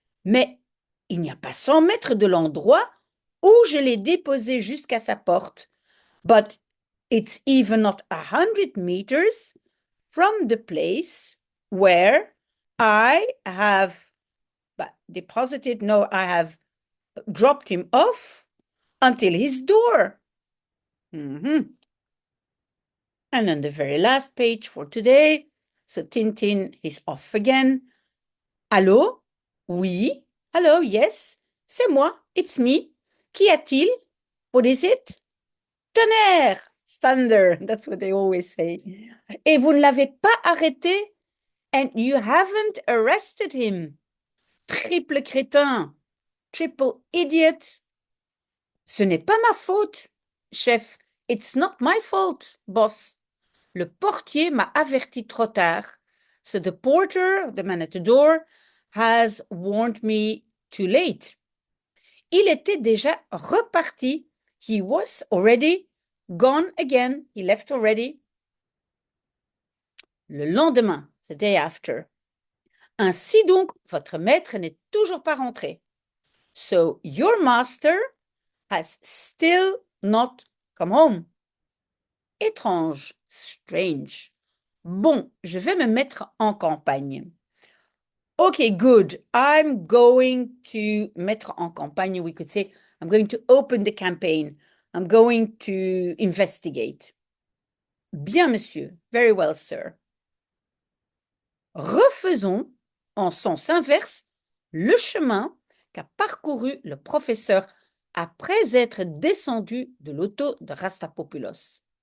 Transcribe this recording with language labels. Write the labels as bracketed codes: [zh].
[fr] Mais il n'y a pas 100 mètres de l'endroit où je l'ai déposé jusqu'à sa porte. [en] But it's even not 100 meters from the place where I have I have dropped him off until his door. And on the very last page for today, so Tintin is off again. [fr] Allô? Oui. [en] Hello, yes. [fr] C'est moi. [en] It's me. [fr] Qu'y a-t-il? [en] What is it? [fr] Tonnerre! [en] Thunder. That's what they always say. [fr] Et vous ne l'avez pas arrêté? [en] And you haven't arrested him. [fr] Triple crétin. [en] Triple idiot. [fr] Ce n'est pas ma faute, chef. [en] It's not my fault, boss. [fr] Le portier m'a averti trop tard. [en] So the porter, the man at the door, has warned me too late. [fr] Il était déjà reparti. [en] He was already gone again. He left already. [fr] Le lendemain, [en] the day after. [fr] Ainsi donc, votre maître n'est toujours pas rentré. [en] So your master has still not come home. [fr] Étrange, [en] strange. [fr] Bon, je vais me mettre en campagne. [en] Okay, good. I'm going to [fr] mettre en campagne. [en] We could say, I'm going to open the campaign. I'm going to investigate. [fr] Bien, monsieur. [en] Very well, sir. [fr] Refaisons en sens inverse le chemin qu'a parcouru le professeur après être descendu de l'auto de Rastapopoulos.